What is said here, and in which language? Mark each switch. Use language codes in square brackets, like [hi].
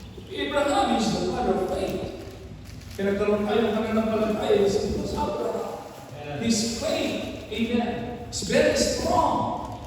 [en] Abraham is the father of faith. [tl] Pinagkaroon tayo ng pananampalataya sa Abraham. [en] His faith, amen, is very strong.